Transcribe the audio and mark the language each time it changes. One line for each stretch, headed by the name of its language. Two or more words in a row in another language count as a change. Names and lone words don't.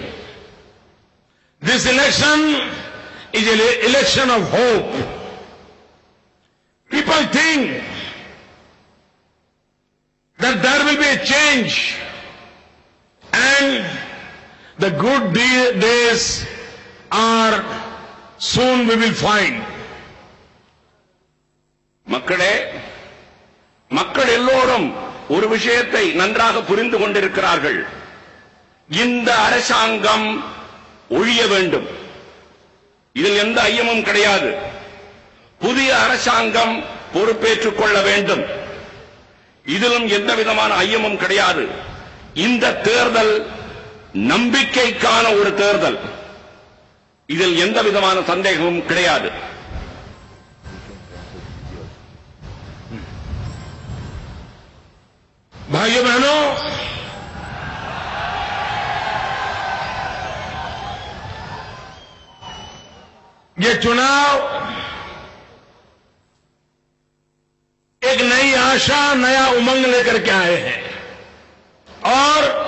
English: This election is an election of hope. People think that there will be a change and the good days are soon we will find.
Tamil: மக்கள் எல்லோரும் ஒரு விஷயத்தை நன்றாக புரிந்து கொண்டிருக்கிறார்கள். இந்த அரசாங்கம் ஒழிய வேண்டும். இதில் எந்த ஐயமும் கிடையாது. புதிய அரசாங்கம் பொறுப்பேற்றுக் கொள்ள வேண்டும். இதிலும் எந்த விதமான ஐயமும் கிடையாது. இந்த தேர்தல் நம்பிக்கைக்கான ஒரு தேர்தல். இதில் எந்த விதமான சந்தேகமும் கிடையாது.
Hindi: भाइयों बहनों, ये चुनाव एक नई आशा, नया उमंग लेकर के आए हैं और